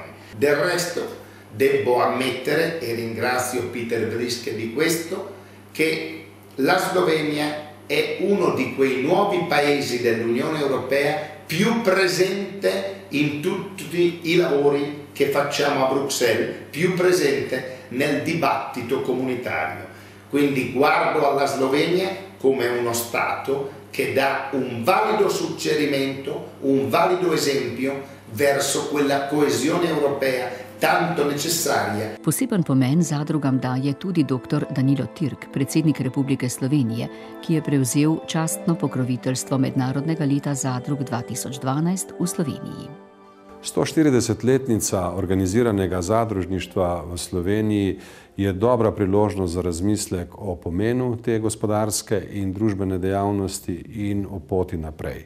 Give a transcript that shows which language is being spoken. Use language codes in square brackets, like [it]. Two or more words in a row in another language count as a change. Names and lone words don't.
[it] Del resto devo ammettere, e ringrazio Peter Vriske di questo, che la Slovenia è uno di quei nuovi paesi dell'Unione Europea più presente in tutti i lavori che facciamo a Bruxelles, più presente nel dibattito comunitario. Quindi guardo alla Slovenia come uno Stato che dà un valido suggerimento, un valido esempio verso quella coesione europea tanto necessaria. [sl] Poseben pomen zadrugam daje tudi dr. Danilo Tirk, predsednik Republike Slovenije, ki je prevzel častno pokroviteljstvo Mednarodnega leta zadrug 2012 v Sloveniji. 140-letnica organiziranega zadružništva v Sloveniji je dobra priložnost za razmislek o pomenu te gospodarske in družbene dejavnosti in o poti naprej.